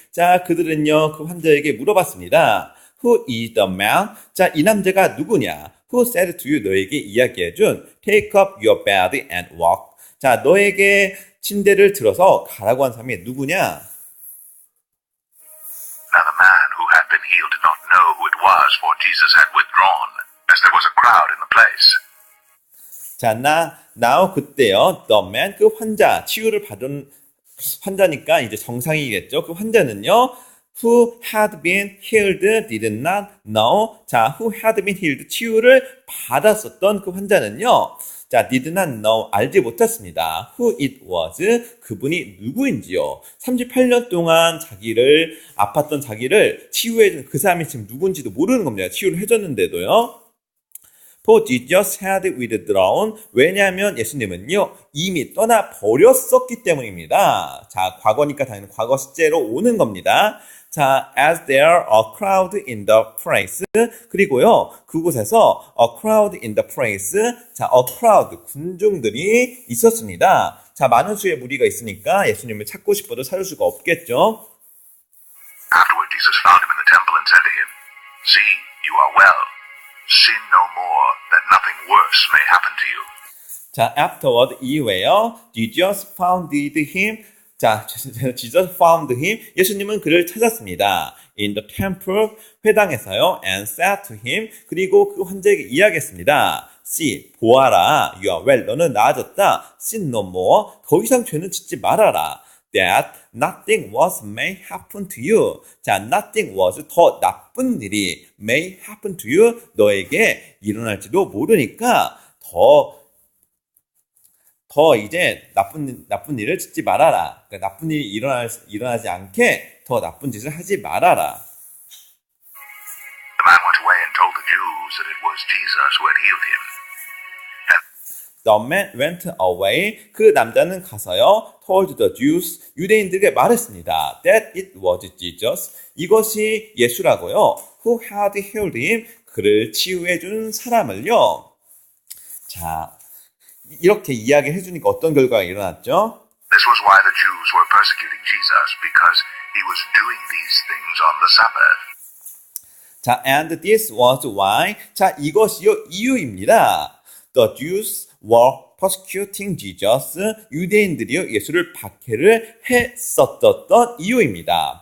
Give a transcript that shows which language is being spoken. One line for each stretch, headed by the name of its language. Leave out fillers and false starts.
Korean: 자, 그들은요, 그 환자에게 물어봤습니다.
English: Who is the man? 자,
Korean: 이 남자가 누구냐?
English: Who said to you?
Korean: 너에게 이야기해준
English: Take up your bed and walk.
Korean: 자, 너에게 침대를 들어서 가라고 한 사람이 누구냐?
English: Now the man who had been healed did not know who it was, for Jesus had withdrawn, as there was a crowd in the place.
Korean: 자,
English: now
Korean: 그때요.
English: The man,
Korean: 그 환자, 치유를 받은 환자니까 이제 정상이겠죠. 그 환자는요.
English: Who had been healed did not know.
Korean: 자,
English: who had been healed,
Korean: 치유를 받았었던 그 환자는요. 자,
English: did not know,
Korean: 알지 못했습니다.
English: Who it was,
Korean: 그분이 누구인지요. 38년 동안 아팠던 자기를 치유해준 그 사람이 지금 누군지도 모르는 겁니다. 치유를 해줬는데도요.
English: For Jesus had withdrawn.
Korean: 왜냐하면 예수님은요, 이미 떠나버렸었기 때문입니다. 자, 과거니까 당연히 과거 시제로 오는 겁니다.
English: 자, as there a crowd in the place.
Korean: 그리고요, 그곳에서
English: a crowd in the place.
Korean: 자, a crowd, 군중들이 있었습니다. 자, 많은 수의 무리가 있으니까 예수님을 찾고 싶어도 찾을 수가 없겠죠.
English: Afterward, Jesus found him in the temple and said to him, See, you are well. Sin no more, that nothing worse may happen to you. 자, afterward,
Korean: 이후에요,
English: Jesus found him. 자, Jesus found him.
Korean: 예수님은 그를 찾았습니다.
English: In the temple,
Korean: 회당에서요,
English: and said to him.
Korean: 그리고 그 환자에게 이야기했습니다.
English: See,
Korean: 보아라.
English: You are well.
Korean: 너는 나아졌다.
English: Sin no more.
Korean: 더 이상 죄는 짓지 말아라.
English: That nothing worse may happen to you. 자, nothing worse,
Korean: 더 나쁜 일이
English: may happen to you.
Korean: 너에게 일어날지도 모르니까 더 이제 나쁜 일을 짓지 말아라. 그러니까 나쁜 일이 일어나지 않게 더 나쁜 짓을 하지 말아라.
English: The man went away and told the Jews that it was Jesus who had healed him. The man went away.
Korean: 그 남자는 가서요,
English: told the Jews,
Korean: 유대인들에게 말했습니다.
English: That it was Jesus.
Korean: 이것이 예수라고요.
English: Who had healed him.
Korean: 그를 치유해준 사람을요. 자, 이렇게 이야기해 주니까 어떤 결과가 일어났죠?
English: This was why the Jews were persecuting Jesus, because he was doing these things on the Sabbath. 자, and this was why.
Korean: 자, 이것이요, 이유입니다.
English: The Jews were persecuting Jesus.
Korean: 유대인들이요, 예수를 박해를 했었던 이유입니다.